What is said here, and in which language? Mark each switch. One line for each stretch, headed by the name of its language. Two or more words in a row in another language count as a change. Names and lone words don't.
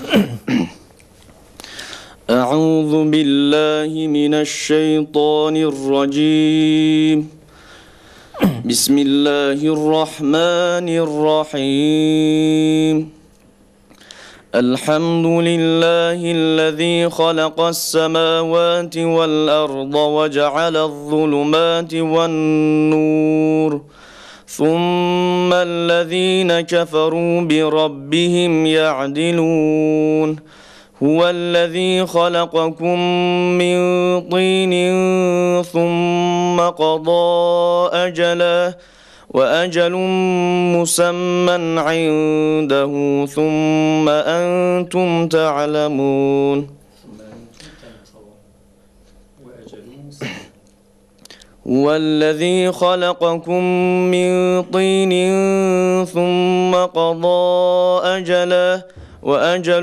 Arabic: أعوذ بالله من الشيطان الرجيم. بسم الله الرحمن الرحيم. الحمد لله الذي خلق السماوات والأرض وجعل الظلمات والنور. ثم الذين كفروا بربهم يعدلون. هو الذي خلقكم من طين ثم قضى أجلا وأجل مسمى عنده ثم أنتم تعلمون هو الذي خلقكم من طين ثم قضى أجله وأجل